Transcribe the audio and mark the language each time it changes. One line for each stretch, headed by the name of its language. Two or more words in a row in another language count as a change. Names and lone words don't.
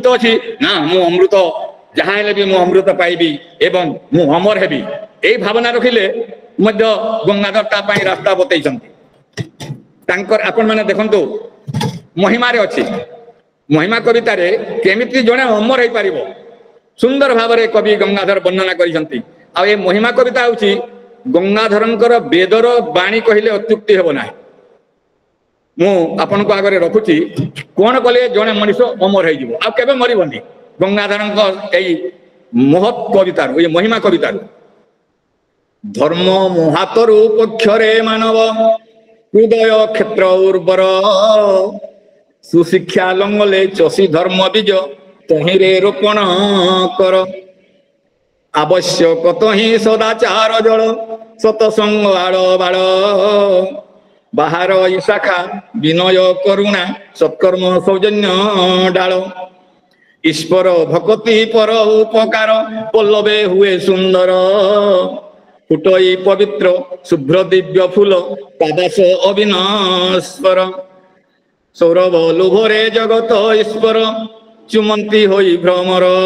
Odia: ଅଛି ନା ମୁଁ ଅମୃତ ଯାହା ହେଲେ ବି ମୁଁ ଅମୃତ ପାଇବି ଏବଂ ମୁଁ ଅମର ହେବି ଏଇ ଭାବନା ରଖିଲେ ମଧ୍ୟ ଗଙ୍ଗାଧର ତା ପାଇଁ ରାସ୍ତା ବତାଉଛନ୍ତି ତାଙ୍କର ଆପଣ ମାନେ ଦେଖନ୍ତୁ ମହିମା ରେ ଅଛି ମହିମା କବିତା ରେ କେମିତି ଜଣେ ଅମର ହୋଇ ପାରିବ ସୁନ୍ଦର ଭାବ ରେ କବି ଗଙ୍ଗାଧର ବର୍ଣ୍ଣନା କରିଛନ୍ତି ଆ ଏ ମହିମା କବିତା ହେଉଛି ଗଙ୍ଗାଧରଙ୍କର ବେଦର ବାଣୀ କହିଲେ ଅତ୍ୟୁକ୍ତି ହେବ ନାହିଁ ମୁଁ ଆପଣ କୁ ଆଗରେ ରଖୁଛି କଣ କଲେ ଜଣେ ମନୁଷ୍ୟ ଅମର ହୋଇ ଯିବ ଆ କେବେ ମରିବନି ଗଙ୍ଗାଧରଙ୍କର ଏଇ ମହତ୍ କବିତା ଏ ମହିମା କବିତା ଧର୍ମ ମହୀରୁହ ପକ୍ଷରେ ମାନବ ହୃଦୟ କ୍ଷେତ୍ର ଉର୍ବର ସୁଶିକ୍ଷା ଲଙ୍ଗଳେ ଚଷି ଧର୍ମ ବୀଜ ତହିଁରେ ରୋପଣ କର ଆବଶ୍ୟକ ତହିଁ ସଦାଚାର ଜଳ ସତସଙ୍ଗ ଆଳ ବାଳ ବାହାର ଶାଖା ବିନୟ କରୁଣା ସତ୍କର୍ମ ସୌଜନ୍ୟ ଡାଳ ଈଶ୍ୱର ଭକତି ପର ଉପକାର ପଲ୍ଲବେ ହୁଏ ସୁନ୍ଦର ଫୁଟଇ ପବିତ୍ର ଶୁଭ୍ର ଦିବ୍ୟ ଫୁଲ ପାଦାସ ଅବିନଶ୍ୱର ସୌରଭ ଲୋଭରେ ଜଗତ ଈଶ୍ୱର ଚୁମନ୍ତି ହୋଇ ଭ୍ରମର